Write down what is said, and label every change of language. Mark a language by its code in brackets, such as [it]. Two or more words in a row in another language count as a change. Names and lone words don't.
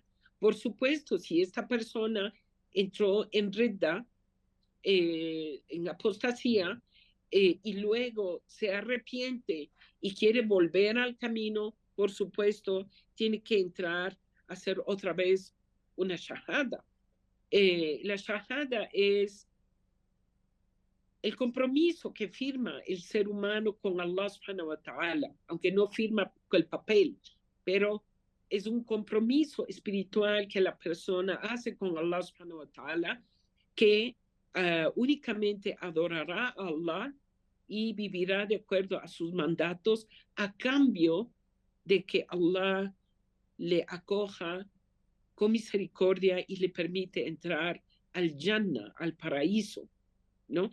[es] Por supuesto, si esta persona entró en redda, en apostasía, y luego se arrepiente y quiere volver al camino, por supuesto, tiene que entrar a hacer otra vez una shahada. La shahada es el compromiso que firma el ser humano con Allah [ar] سبحانه وتعالى, [es] aunque no firma el papel, pero es un compromiso espiritual que la persona hace con Allah [ar] سبحانه وتعالى, [es] que únicamente adorará a Allah y vivirá de acuerdo a sus mandatos a cambio de que Allah le acoja con misericordia y le permite entrar al Jannah, al paraíso, ¿no?